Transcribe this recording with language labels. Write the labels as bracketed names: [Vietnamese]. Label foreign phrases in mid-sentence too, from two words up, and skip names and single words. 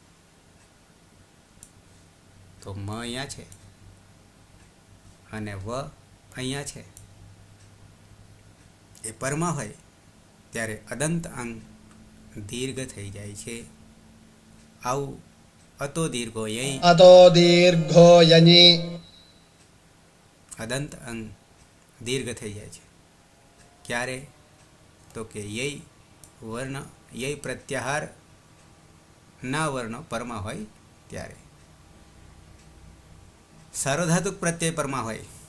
[Gujarati] તો મ અહીંયા છે અને વ અહીંયા છે. એ પરમાં હોય ત્યારે અદંત અંગ દીર્ઘ થઈ જાય છે. [Sanskrit] આવું અતો દીર્ઘો યય अतो दीर्घो यनि [Gujarati] અદંત અંગ દીર્ઘ થઈ જાય છે. ક્યારે? તો કે યય વર્ણ, યય પ્રત્યાહાર ના વર્ણ પરમાં હોય ત્યારે. સાર્વધાતુક પ્રત્યય પરમાં હોય.